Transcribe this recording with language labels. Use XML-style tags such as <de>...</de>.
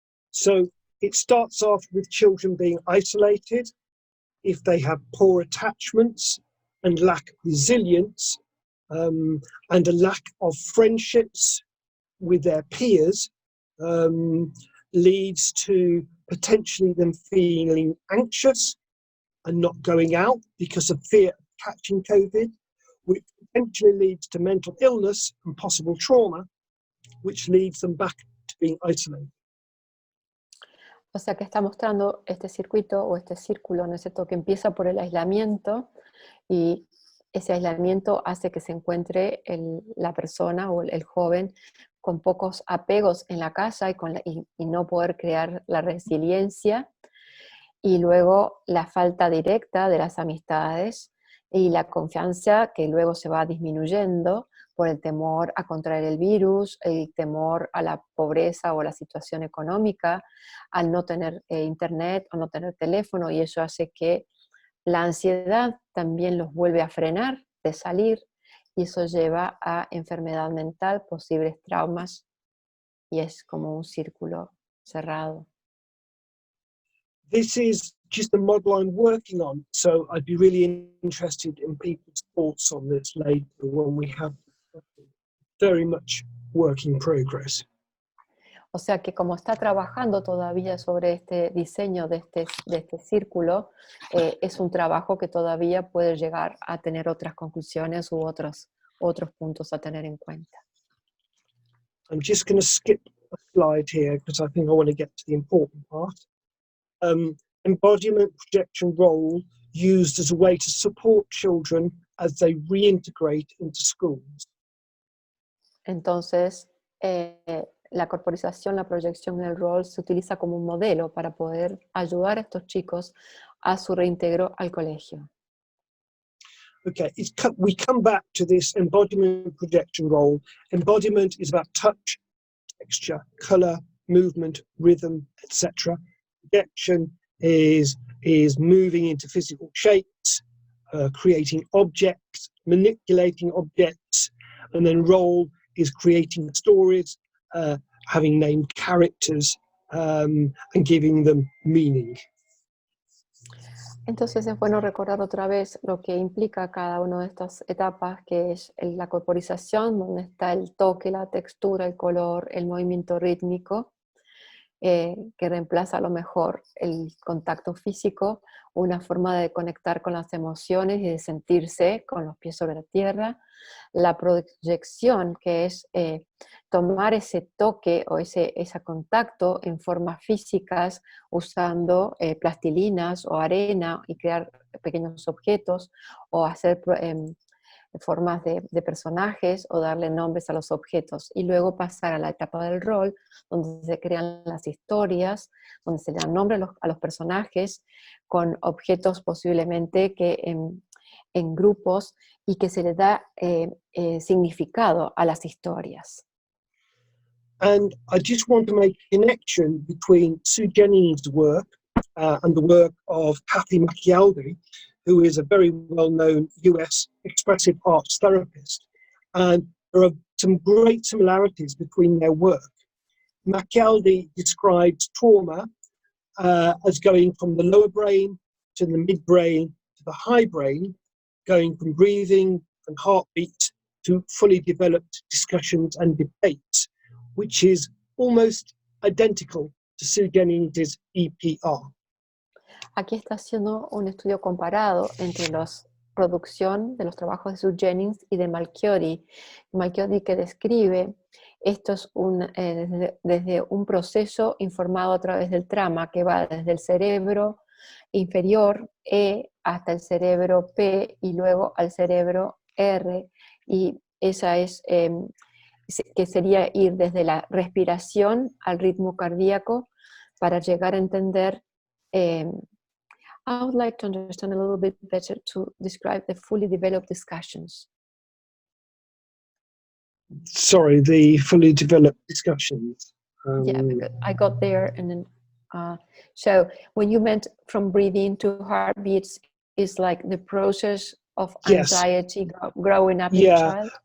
<en>So it starts off with children being isolated if they have poor attachments and lack resilience, and a lack of friendships with their peers, leads to potentially them feeling anxious and not going out because of fear of catching COVID, which potentially leads to mental illness and possible trauma, which leads them back to being isolated.</en> <es>O sea que está mostrando este circuito o este círculo, ¿no es cierto?, que empieza por el aislamiento, y ese aislamiento hace que se encuentre la persona o el joven con pocos apegos en la casa y no poder crear la resiliencia, y luego la falta directa de las amistades y la confianza que luego se va disminuyendo por el temor a contraer el virus, el temor a la pobreza o la situación económica, al no tener internet o no tener teléfono, y eso hace que la ansiedad también los vuelve a frenar de salir, y eso lleva a enfermedad mental, posibles traumas, y es como un círculo cerrado.</es> <en>This is just a model I'm working on, so I'd be really interested in people's thoughts on this later when we have very much work in progress.</en> <es>O sea que como está trabajando todavía sobre este diseño de este círculo, es un trabajo que todavía puede llegar a tener otras conclusiones u otros puntos a tener en cuenta.</es> <en>I'm just going to skip a slide here because I think I want to get to the important part. Embodiment projection role used as a way to support children as they reintegrate into schools.</en> <es>Entonces, la corporización, la proyección en el rol se utiliza como un modelo para poder ayudar a estos chicos a su reintegro al colegio.</es> <en>Okay, we come back to this embodiment projection role. Embodiment is about touch, texture, color, movement, rhythm, etc. Projection is moving into physical shapes, creating objects, manipulating objects, and then role is creating stories, having named characters, and giving them meaning.</en> <es>Entonces es bueno recordar otra vez lo que implica cada una de estas etapas, que es la corporización, donde está el toque, la textura, el color, el movimiento rítmico, que reemplaza a lo mejor el contacto físico, una forma de conectar con las emociones y de sentirse con los pies sobre la tierra. La proyección, que es tomar ese toque o ese contacto en formas físicas usando plastilinas o arena y crear pequeños objetos o hacer formas de personajes o darle nombres a los objetos, y luego pasar a la etapa del rol, donde se crean las historias, donde se le dan nombre a los personajes con objetos posiblemente que en grupos, y que se le da significado a las historias.</es> <en>And I just want to make a connection between Sue Jennings' work and the work of Kathy McAuley, who is a very well-known US expressive arts therapist. And there are some great similarities between their work. McAuley describes trauma as going from the lower brain to the midbrain to the high brain, going from breathing and heartbeat to fully developed discussions and debates, which is almost identical to Sue Jennings' EPR.</en> <es>Aquí está haciendo un estudio comparado entre la producción de los trabajos de Sue Jennings y de Malchiodi. Malchiodi, que describe esto es desde un proceso informado a través del trama que va desde el cerebro inferior E hasta el cerebro P y luego al cerebro R, y esa es que sería ir desde la respiración al ritmo cardíaco para llegar a entender.</es> <en>I would like to understand a little bit better to describe the fully developed discussions. Sorry, the fully developed discussions. Yeah, because I got there and then, so when you meant from breathing to heartbeats, is like the process of anxiety growing up in a child?</en>